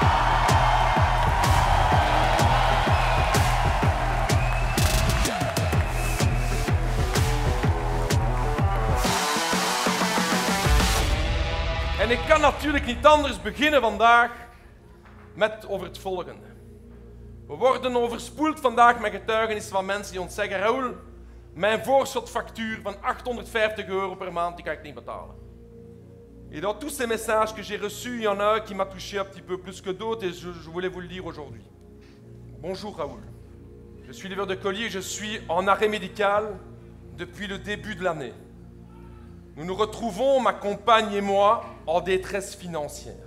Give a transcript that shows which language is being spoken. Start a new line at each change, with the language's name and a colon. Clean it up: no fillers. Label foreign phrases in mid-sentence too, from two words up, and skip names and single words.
Dutch: En ik kan natuurlijk niet anders beginnen vandaag met over het volgende. We worden overspoeld vandaag met getuigenissen van mensen die ons zeggen: Raoul, mijn voorschotfactuur van €850 per maand, die kan ik niet betalen.
French: Et dans tous ces messages que j'ai reçus, il y en a un qui m'a touché un petit peu plus que d'autres et je voulais vous le dire aujourd'hui. Bonjour Raoul, je suis livreur de colis et je suis en arrêt médical depuis le début de l'année. Nous nous retrouvons, ma compagne et moi, en détresse financière.